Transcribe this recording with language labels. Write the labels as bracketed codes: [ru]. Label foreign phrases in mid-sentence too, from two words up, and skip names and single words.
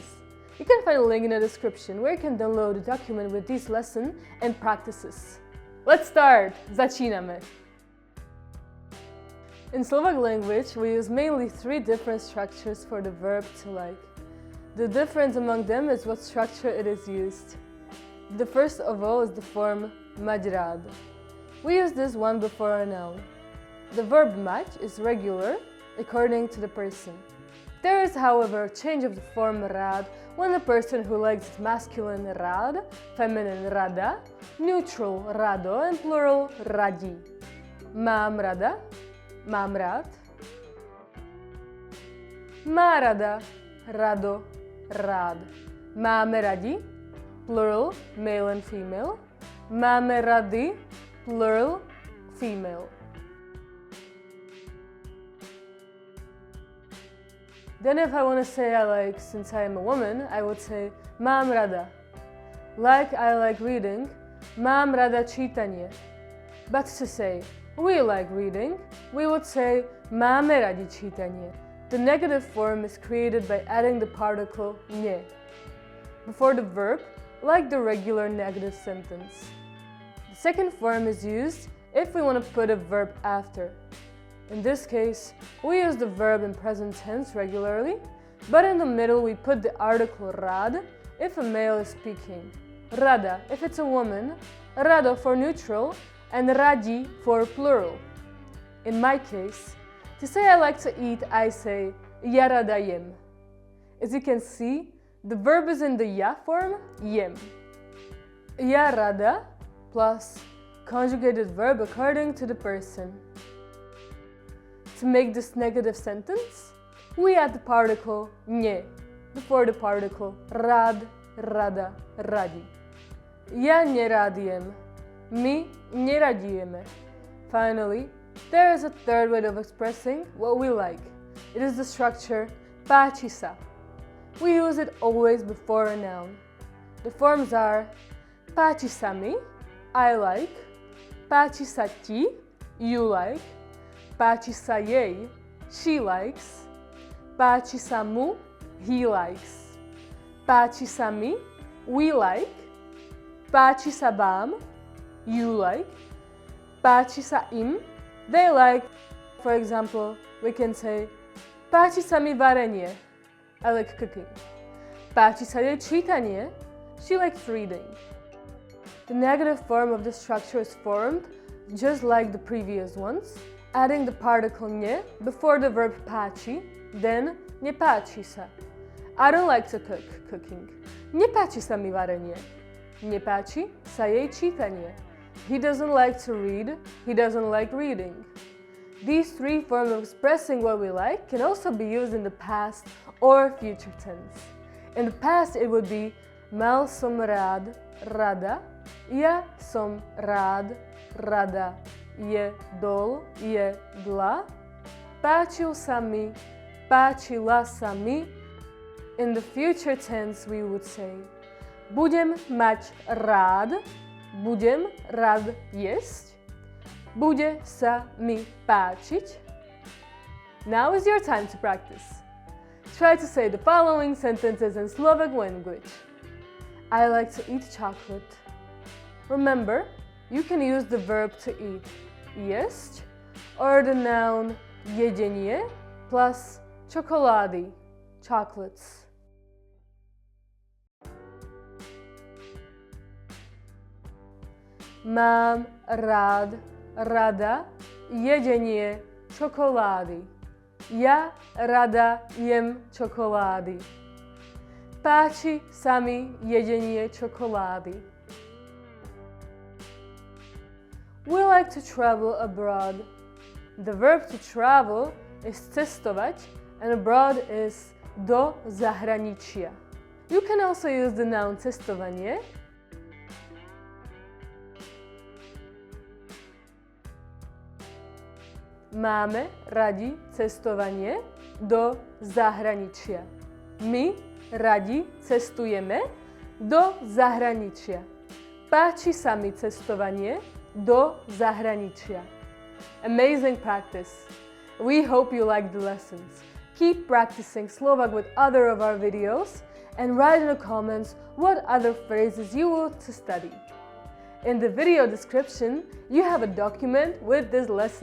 [en] You can find a link in the description where you can download a document with these lessons and practices. Let's start! Začíname! In Slovak language, we use mainly three different structures for the verb to like. The difference among them is what structure it is used. The first of all is the form [sk] mať rád. [en] We use this one before a noun. The verb mať is regular according to the person. There is, however, a change of the form rád when the person who likes is masculine rád, feminine rada, neutral rado, and plural radí. [sk] Mám rada, mám rád. Má rada, rado, rád. Máme radi, [en] plural, male and female. [sk] Máme rady, [en] plural, female. Then if I want to say I like, since I am a woman, I would say [sk] mám rada. [en] Like I like reading, [sk] mám rada čítanie. [en] But to say we like reading, we would say [sk] máme radi čítanie. [en] The negative form is created by adding the particle nie before the verb, like the regular negative sentence. The second form is used if we want to put a verb after. In this case, we use the verb in present tense regularly, but in the middle we put the article rád if a male is speaking, rada if it's a woman, rado for neutral, and radí for plural. In my case, to say I like to eat, I say [sk] ja rada jem. [en] As you can see, the verb is in the ja form, jem. [sk] Ja rada [en] plus conjugated verb according to the person. To make this negative sentence, we add the particle nie before the particle [sk] rád, rada, radí. Ja nerád jem. My neradi jeme. [en] Finally, there is a third way of expressing what we like. It is the structure [sk] páči sa. [en] We use it always before a noun. [sk] The forms are páči sa mi, [en] I like, [sk] páči sa ti, [en] you like, [sk] páči sa jej, [en] she likes, [sk] páči sa mu, [en] he likes, [sk] páči sa mi, [en] we like, [sk] páči sa vám, [en] you like, [sk] páči sa im, [en] they like. For example, we can say [sk] páči sa mi varenie, [en] I like cooking. [sk] Páči sa jej čítanie, [en] she likes reading. The negative form of the structure is formed just like the previous ones, adding the particle nie before the verb páči, then [sk] nepáči sa. [en] I don't like to cook, cooking. [sk] Nepáči sa mi varenie. Nepáči sa jej čítanie. [en] He doesn't like to read, he doesn't like reading. These three forms of expressing what we like can also be used in the past or future tense. In the past it would be [sk] mal som rád, rada, ja som rád, rada, jedol, jedla, páčil sa mi, páčila sa mi. [en] In the future tense we would say [sk] budem mať rád, budem rád jesť, bude sa mi páčiť. [en] Now is your time to practice. Try to say the following sentences in Slovak language. I like to eat chocolate. Remember, you can use the verb to eat, jesť, or the noun jedenie plus čokolády, chocolates. [sk] Mám rád, rada, jedenie čokolády. Ja rada jem čokolády. Páči sa mi jedenie čokolády. [en] We like to travel abroad. The verb to travel is cestovať and abroad is [sk] do zahraničia. [en] You can also use the noun cestovanie. [sk] Máme radi cestovanie do zahraničia. My radi cestujeme do zahraničia. Páči sa mi cestovanie do zahraničia. [en] Amazing practice. We hope you liked the lessons. Keep practicing Slovak with other of our videos and write in the comments what other phrases you want to study. In the video description, you have a document with this lesson.